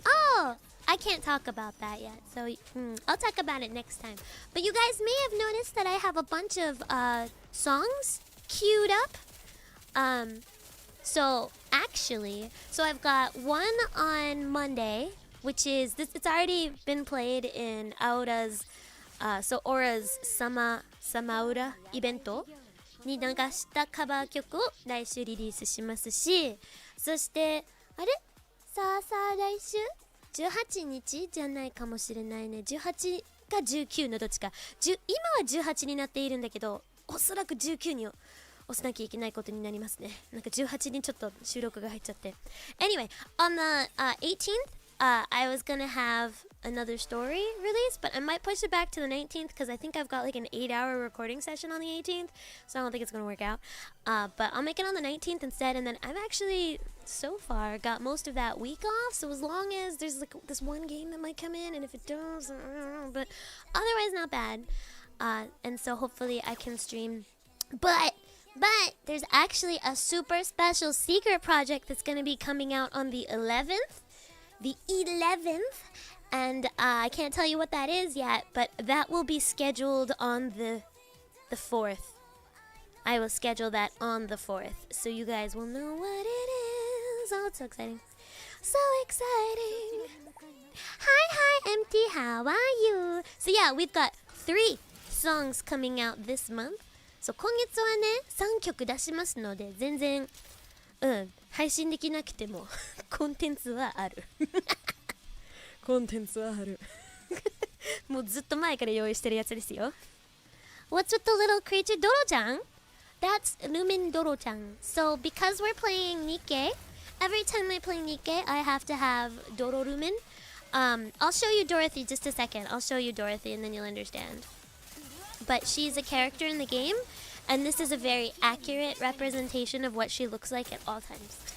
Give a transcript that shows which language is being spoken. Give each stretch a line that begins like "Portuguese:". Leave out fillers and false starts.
English: Oh, I can't talk about that yet. So, I'll talk about it next time. But you guys may have noticed that I have a bunch of songs queued up. So I've got one on Monday, which is this. It's already been played in Aura's Aura's Samaura
Japanese: イベントに流したカバー曲を来週リリースしますし、そしてあれさあ来週18日じゃないかもしれないね。 18か19のどっちか。今は18になっているんだけど、おそらく19に押さなきゃいけないことになりますね。なんか18にちょっと収録が入っちゃって。
English: Anyway, on the 18th,I was gonna have another story release, but I might push it back to the 19th because I think I've got like an 8-hour recording session on the 18th, so I don't think it's gonna work out. But I'll make it on the 19th instead, and then I've actually so far got most of that week off, so as long as there's like this one game that might come in, and if it does, I don't know, but otherwise not bad. And so hopefully I can stream. But there's actually a super special secret project that's gonna be coming out on the 11th. The 11th, and I can't tell you what that is yet, but that will be scheduled on the 4th. I will schedule that on the 4th, so you guys will know what it is. Oh, it's so exciting. So exciting. Hi, Empty, how are you? So yeah, we've got 3 songs coming out this month.
Japanese: So 今月はね、3曲出しますので、全然配信できなくてもコンテンツはあるコンテンツはあるもうずっと前から用意してるやつですよ。
English: What's with the little creature? Doro-chan? That's Lumin Doro-chan. So because we're playing Nikke, every time I play Nikke I have to have Doro Lumin. I'll show you Dorothy just a second. I'll show you Dorothy and then you'll understand. But she's a character in the game, and this is a very accurate representation of what she looks like at all times.